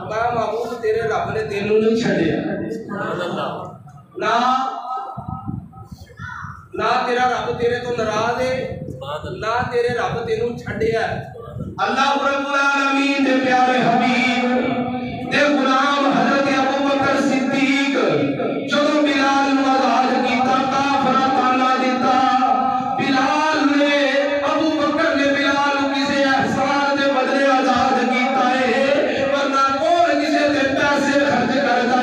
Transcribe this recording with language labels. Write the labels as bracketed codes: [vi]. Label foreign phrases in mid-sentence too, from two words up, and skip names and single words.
[pa] میں محبوب تیرے رب نے تینوں نہیں چھڑیا [ar] سبحان اللہ [pa] نہ تیرا رب تیرے تو ناراض ہے نہ تیرے رب تینوں چھڈیا ہے [ar] اللہ رب العالمین [pa] دے پیارے حبیب دے غلام حضرت ابوبکر صدیق جدوں بلال نوں آزاد کیتا کافراں تانا دیتا بلال نے ابوبکر نے بلال نوں کسے احسان دے بدلے آزاد کیتا ہے ورنہ کون کسے تے پیسے خرچ کر